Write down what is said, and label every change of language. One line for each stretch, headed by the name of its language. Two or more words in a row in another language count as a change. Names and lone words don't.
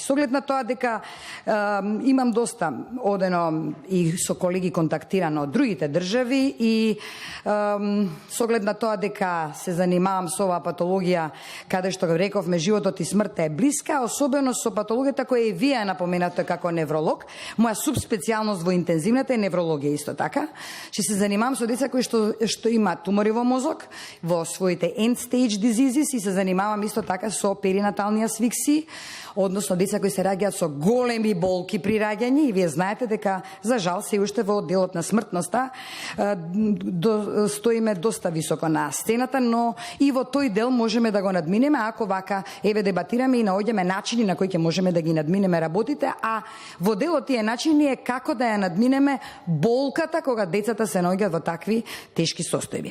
Macedonian: Со оглед на тоа дека имам доста одено и со колеги контактирано од другите држави и со оглед на тоа дека се занимавам со оваа патологија каде што рековме животот и смртта е блиска, особено со патологијата која и вие напоменате како невролог. Моја субспецијалност во интензивната е неврологија исто така. Че се занимавам со деца кои што имаат тумори во мозок, во своите
English: end stage diseases
Macedonian: и се занимавам исто така со перинатални асфиксии, односно деца кои се раѓаат со големи болки при раѓање и вие знаете дека за жал се уште во делот на смртноста стоиме доста високо на сцената, но и во тој дел можеме да го надминеме ако вака еве дебатираме и наоѓаме начини на кои ќе можеме да ги надминеме работите, а во делот тие начини е како да ја надминеме болката кога децата се наоѓаат во такви тешки состојби.